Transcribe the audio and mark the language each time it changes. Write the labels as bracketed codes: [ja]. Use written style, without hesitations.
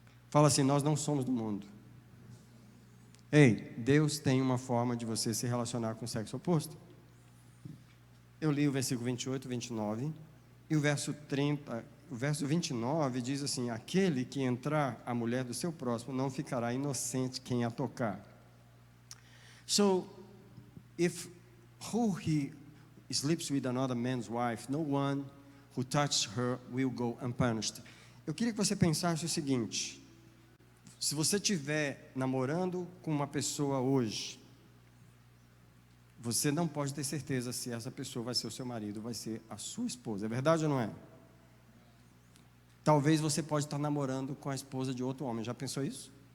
[pt] Fala assim: nós não somos do mundo. Ei, Deus tem uma forma de você se relacionar com o sexo oposto. Eu li o versículo 28, 29, e o verso 30, o verso 29 diz assim: aquele que entrar a mulher do seu próximo não ficará inocente quem a tocar. [en] So, if he sleeps with another man's wife, no one who touches her will go unpunished. [pt] Eu queria que você pensasse o seguinte: se você estiver namorando com uma pessoa hoje, você não pode ter certeza se essa pessoa vai ser o seu marido, vai ser a sua esposa. É verdade ou não é? Talvez você pode estar namorando com a esposa de outro homem. Já pensou isso?